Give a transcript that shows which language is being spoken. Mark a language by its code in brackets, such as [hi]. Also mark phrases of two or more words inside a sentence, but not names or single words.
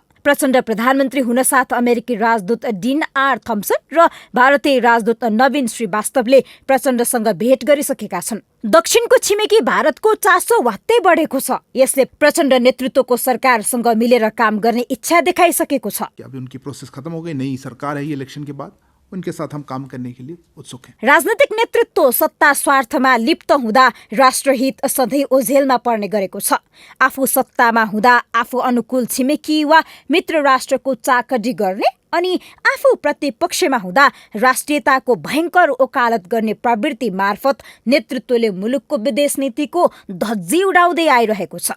[ne] प्रचण्ड प्रधानमन्त्री हुनसाथ अमेरिकी राजदूत डिन आर थम्सन र भारतीय राजदूत नवीन श्रीवास्तवले प्रचण्डसँग भेट गरिसकेका छन्। दक्षिणको छिमेकी भारतको चासो वात्तै बढेको छ। यसले प्रचण्ड नेतृत्वको सरकारसँग मिलेर काम गर्ने इच्छा देखाइसकेको छ। [hi] अभी उनकी प्रोसेस खत्म हो गई, नई सरकार है इलेक्शन के बाद उनके साथ हम काम करने के लिए उत्सुक हैं। [ne] राजनीतिक नेतृत्व सत्ता स्वार्थमा लिप्त हुँदा राष्ट्रहित सधैँ ओझेलमा पर्ने गरेको छ। आफू सत्तामा हुँदा आफू अनुकूल छिमेकी वा मित्र राष्ट्रको चाकडी गर्ने अनि आफू प्रतिपक्षमा हुँदा राष्ट्रियताको भयङ्कर ओकालत गर्ने प्रवृत्ति मार्फत नेतृत्वले मुलुकको विदेश नीतिको धज्जी उडाउँदै आइरहेको छ।